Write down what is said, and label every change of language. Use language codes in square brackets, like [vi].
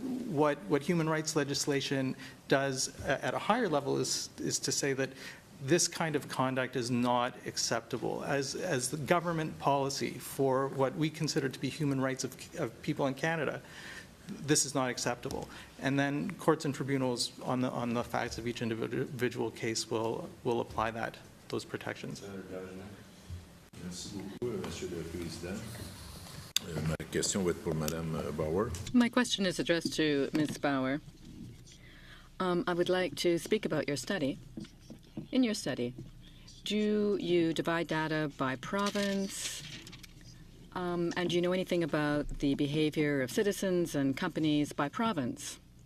[en] What human rights legislation does at a higher level is to say that this kind of conduct is not acceptable. As the government policy for what we consider to be human rights of people in Canada, this is not acceptable. And then courts and tribunals on the facts of each individual case will apply those protections. [fr] Merci beaucoup, Monsieur le Président. Ma question va être pour Madame Bauer. [en] My question is addressed to Ms. Bauer. I would like to speak about your study. In your study, do you divide data by province? And do you know anything about the behavior of citizens and companies by province?